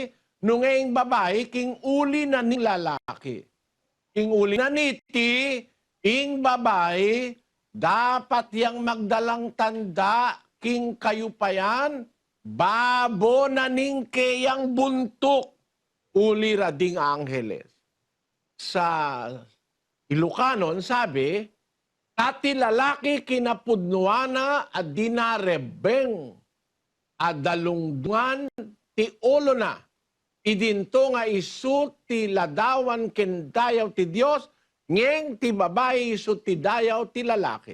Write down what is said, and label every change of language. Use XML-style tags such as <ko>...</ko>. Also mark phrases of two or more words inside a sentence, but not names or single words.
<pam>Nungeng babae, king uli na ning lalaki. King uli na niti, ing babae, dapat yang magdalang tanda, king kayupayan, babo na ning kayang buntok, uli rading angheles.</pam> <tl>Sa Ilocanon, sabi,</tl> <ilo>tati lalaki kinapudnuana at dinarebeng adalungduan ti ulo na. Idinto nga isu ti ladawan ken dayaw ti Dios, ngeng ti babae isu ti dayaw ti lalaki.</ilo>